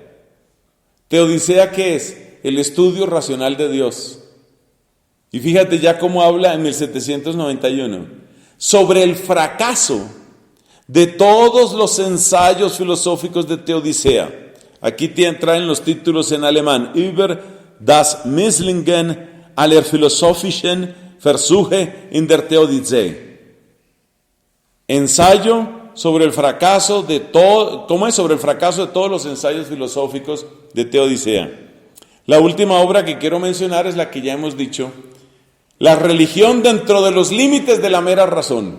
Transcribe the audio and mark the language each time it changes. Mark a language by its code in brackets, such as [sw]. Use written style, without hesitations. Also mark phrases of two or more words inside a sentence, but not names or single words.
[es] ¿Teodicea qué es? El estudio racional de Dios. Y fíjate ya cómo habla en 1791. Sobre el fracaso de todos los ensayos filosóficos de Teodicea. Aquí traen los títulos en alemán. [de] Über das Misslingen aller philosophischen Versuche in der Theodicee. [es] Ensayo sobre el fracaso de sobre el fracaso de todos los ensayos filosóficos de Teodicea. La última obra que quiero mencionar es la que ya hemos dicho, la religión dentro de los límites de la mera razón.